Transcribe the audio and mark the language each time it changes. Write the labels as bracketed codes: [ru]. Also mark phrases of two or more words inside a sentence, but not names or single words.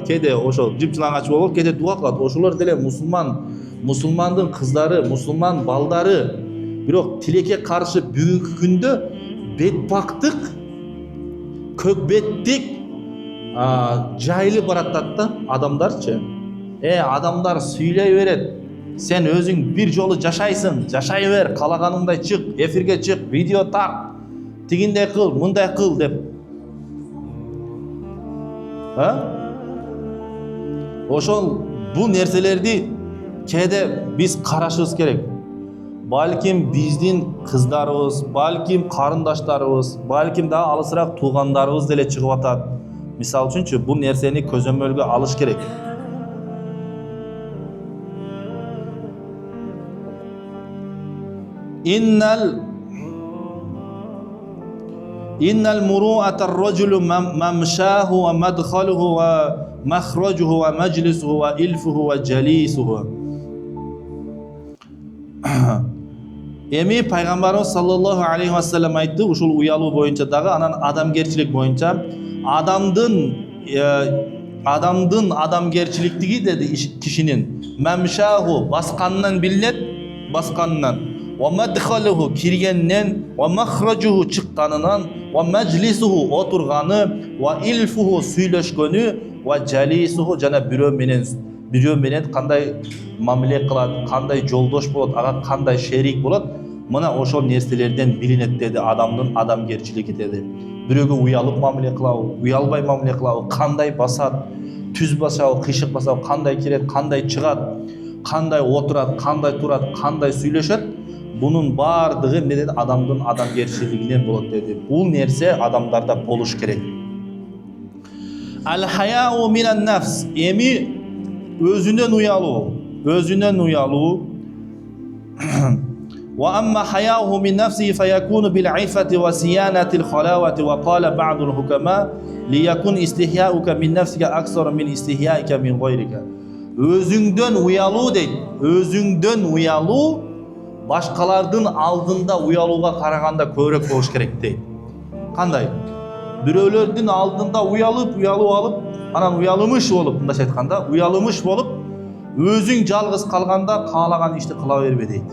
[ky] Кээде ошол жып жылаңач болуп, кээде дуа кылат. Ошолор деле мусулмандын кыздары, мусулман балдары. Бирок тилекке каршы бүгүнкү күндө бетпактык, көкбеттик жайлы баратат да адамдарчы. Адамдар сүйлөй берет. Sen özün bir жолу жашайсың, жашай бер, калаганыңдай чык, эфирге чык, видео тарт, тигиндей кыл, мындай кыл деп. Ошол бул нерселерди кээде биз карашыбыз керек. Балким биздин кыздарыбыз, балким карындаштарыбыз, балким да алысыраак туугандарыбыз деле чыгып атат. Мисалы үчүнчү, бул нерсени көзөмөлгө алыш керек. [ar] إن مروءة الرجل ممشاه ومدخله ومخرجه ومجلسه وإلفه وجليسه. [ky] Эми пайгамбарыбыз [ar] صلى الله عليه وسلم [ky] айтты, ушул уялуу боюнча дагы, анан адамгерчилик боюнча адамдын адамгерчиликтиги деди кишинин мамшаху басканынан билинет, басканынан, [ar] ومدخله [ky] киргеннен, [ar] ومخرجه [ky] чыкканынан, [ar] ومجلسه [ky] отурганы, [ar] وإلفه [ky] сүйлөшкөнү, [ar] وجليسه [ky] жана бирөө менен кандай мамиле кылат, кандай жолдош болот, ага кандай шерик болот, мына ошол нерселерден билинет деди адамдын адамгерчилиги деди. Бирөөгө уялып мамиле кылабы, уялбай мамиле кылабы, кандай басат, түз басабы, кыйшык басабы, кандай кирет, кандай чыгат, кандай отурат, кандай турат, кандай сүйлөшөт, бунун баардыгы эмне деди, адамдын адамгерчилигинен болот деди. Бул нерсе адамдарда болуш керек. [ar] الحياء من النفس, [ky] эми өзүнөн уялуу. [ar] وأما حياؤه من نفسه فيكون بالعفة وصيانة الخلاوة. وقال بعض الحكماء ليكن استحياؤك من نفسك أكثر من استحيائك من غيرك. [ky] Өзүңдөн уялуу дейт. Өзүңдөн уялуу башкалардын алдында уялууга караганда көбүрөөк болуш керек дейт. Кандай? Бирөөлөрдүн алдында уялуу алып, анан уялымыш болуп, мындайча айтканда, уялымыш болуп, өзүң жалгыз калганда каалаган ишти кыла бербе дейт.